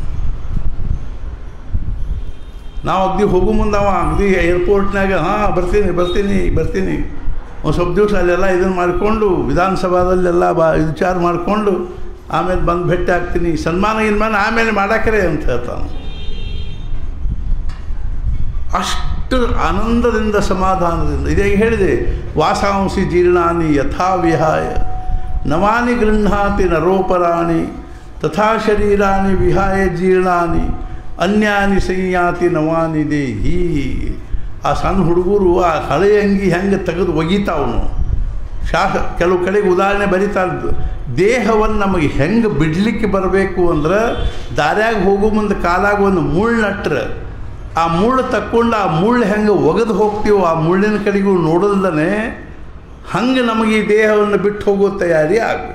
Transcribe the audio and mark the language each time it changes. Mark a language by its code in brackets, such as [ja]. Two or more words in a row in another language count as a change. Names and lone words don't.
[kn] ನಾವು ಅಗದಿ ಹೋಗೋ ಮುಂದೆ ಅಗದಿ ಏರ್ಪೋರ್ಟ್ನಾಗ ಬರ್ತೀನಿ ಒಂದು ಸ್ವಲ್ಪ ದಿವಸ ಅಲ್ಲೆಲ್ಲ ಇದನ್ನು ಮಾಡಿಕೊಂಡು ವಿಧಾನಸಭಾದಲ್ಲೆಲ್ಲ ವಿಚಾರ ಮಾಡಿಕೊಂಡು ಆಮೇಲೆ ಬಂದು ಭೇಟಿ ಆಗ್ತೀನಿ, ಸನ್ಮಾನ ಆಮೇಲೆ ಮಾಡಾಕರೆ ಅಂತ ಹೇಳ್ತಾನೆ. ಅಷ್ಟು ಆನಂದದಿಂದ ಸಮಾಧಾನದಿಂದ. ಇದೇ ಹೇಳಿದೆ, [sa] ವಾಸಾಂಸಿ ಜೀರ್ಣಾನಿ ಯಥಾ ವಿಹಾಯ ನವಾನಿ ಗೃಹಾತಿ ನರೋಪರಾಣಿ ತಥಾ ಶರೀರಾನಿ ವಿಹಾಯ ಜೀರ್ಣಾನಿ ಅನ್ಯಾನಿ ಸಂಯಾತಿ ನವಾನಿ ದೇಹಿ. [kn] ಆ ಸಣ್ಣ ಹುಡುಗರು ಆ ಹಳೆಯ ಅಂಗಿ ಹೆಂಗೆ ತೆಗೆದು ಒಗಿತಾವನು. ಕೆಲವು ಕಡೆಗೆ ಉದಾಹರಣೆ ಬರೀತಾರೆ, ದೇಹವನ್ನು ನಮಗೆ ಹೆಂಗೆ ಬಿಡಲಿಕ್ಕೆ ಬರಬೇಕು ಅಂದ್ರೆ ದಾರ್ಯಾಗ ಹೋಗೋ ಮುಂದೆ ಕಾಲಾಗ ಒಂದು ಮುಳ್ಳು ನಟ್ರೆ ಆ ಮುಳ್ಳು ತಕ್ಕೊಂಡು ಆ ಮುಳ್ಳು ಹೆಂಗೆ ಒಗೆದು ಹೋಗ್ತೀವೋ ಆ ಮುಳ್ಳಿನ ಕಡೆಗೂ ನೋಡಲ್ದೇ ಹಂಗೆ ನಮಗೆ ಈ ದೇಹವನ್ನು ಬಿಟ್ಟು ಹೋಗೋ ತಯಾರಿ ಆಗಬೇಕು.